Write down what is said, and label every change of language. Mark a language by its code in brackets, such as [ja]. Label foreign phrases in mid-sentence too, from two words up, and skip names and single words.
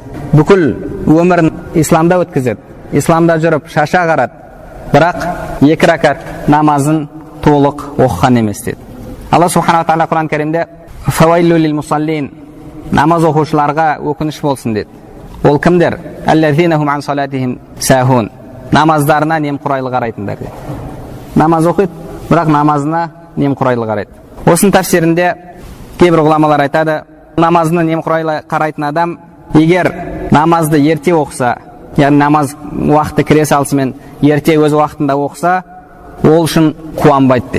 [kk] Бүкіл өмірін İslamда өткізеді, İslamда жүріп шаша қарады, бірақ 2 ракат намазын толық оқыған емес деді. [ar] الله سبحانه وتعالى [kk] Құран кәрімде [ar] "فويل للمصلين", [kk] намаз оқушыларға өкініш болсын деді. Ол кімдер? [ar] "الذين هم عن صلاتهم ساهون", [kk] намаздарына немқұрайлы қарайтындар деді. Намаз оқиды, бірақ намазына немқұрайлы қарайды. Осының тәфсирінде кейбір ғұламалар айтады, намазына немқұрайлы қарайтын адам егер намазды ерте оқыса, яғни намаз уақыты кіре салысымен ерте өз уақытында оқыса, ол үшін қуанбайды дейді.